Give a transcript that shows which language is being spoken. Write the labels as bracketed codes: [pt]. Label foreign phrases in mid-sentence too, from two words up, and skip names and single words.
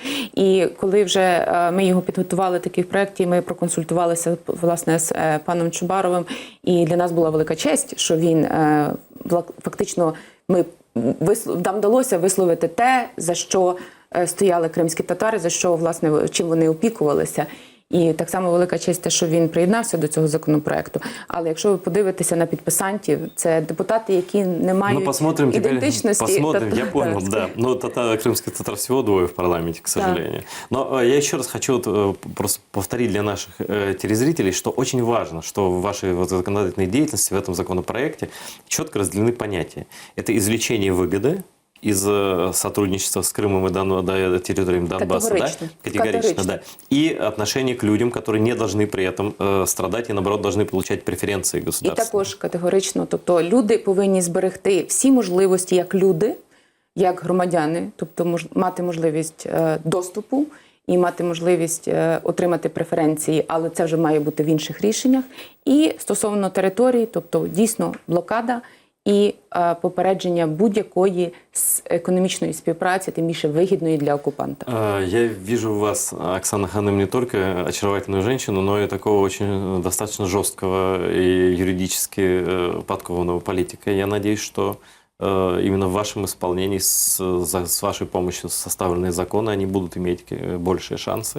[uk] І коли вже ми його підготували, такий проект, і ми проконсультувалися, власне, з паном Чубаровим, і для нас була велика честь, що він фактично, нам вдалося висловити те, за що стояли кримські татари, за що, власне, чим вони опікувалися. І так само велика честь те, що він приєднався до цього законопроекту. Але якщо ви подивитеся на підписантів, це депутати, які не мають [ru] Ну, посмотрим [uk] ідентичності. [ru] посмотрим, я понял, [uk] татарської. [ru] да. Ну, крымских татар всего двое в парламенте, к сожалению. Но я еще раз хочу просто повторить для наших телезрителей, что очень важно, что в вашей законодательной деятельности, в этом законопроекте четко разделены понятия. Это извлечение выгоды из сотрудничества с Крымом и территориями Донбасса, [uk] Категорично. [ru] да? Категорично, да. И отношение к людям, которые не должны при этом страдать и, наоборот, должны получать преференции [uk] І [ru] государства. [uk] також категорично, тобто люди повинні зберегти всі можливості як люди, як громадяни, тобто мати можливість доступу і мати можливість отримати преференції, але це вже має бути в інших рішеннях. І стосовно території, тобто дійсно блокада і попередження будь-якої економічної співпраці, тим більше вигідної для окупанта. [ru] Я вижу у вас, Оксана Ханым, не только очаровательную женщину, но и такого очень достаточно жесткого и юридически подкованного политика. Я надеюсь, что именно в вашем исполнении, с вашей помощью составленные законы, они будут иметь большие шансы.